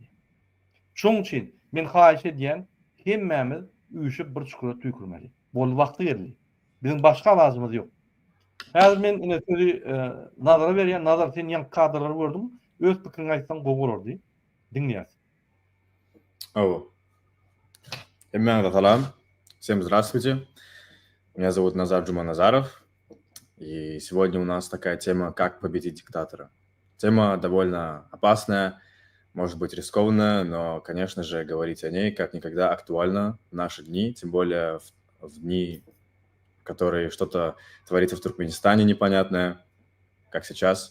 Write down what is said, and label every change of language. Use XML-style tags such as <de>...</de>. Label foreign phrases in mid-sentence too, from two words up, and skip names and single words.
<tk>Şoň üçin men haýyş edýän hemmemiz üýüşip bir çukura tüýkürmeli. Bol wagty geldi. Bizim başga lazımız ýok. Häzir men ine sözi nazara berýän, nazar sen ýan kadrlary gördüm. Öz pikirini aýtsaň gowy bolardy. Dinleýäs.</tk> <ru>Салам. Всем здравствуйте. Меня зовут Назар Джуманазаров. И сегодня у нас такая тема «Как победить диктатора». Тема довольно опасная, может быть рискованная, но, конечно же, говорить о ней как никогда актуально в наши дни, тем более в дни, в которые что-то творится в Туркменистане непонятное, как сейчас.</ru>